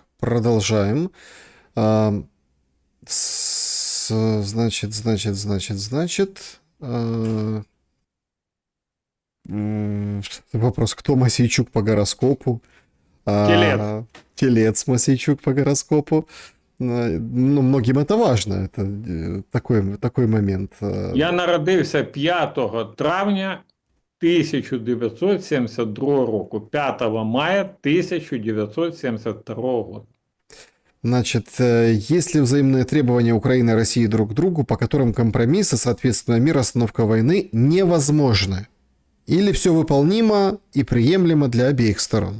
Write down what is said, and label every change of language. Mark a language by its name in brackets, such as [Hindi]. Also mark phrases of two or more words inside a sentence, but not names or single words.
[Russian] Продолжаем. Значит. Вопрос, кто Мосейчук по гороскопу? Телец. Телец Мосейчук по гороскопу. Ну, многим это важно. Это такой момент. [Ukrainian] Я народився 5 травня 1972 року, [Russian] 5 мая 1972 года. Значит, есть ли взаимные требования Украины и России друг к другу, по которым компромиссы, соответственно, мир, остановка войны невозможны? Или все выполнимо и приемлемо для обеих сторон?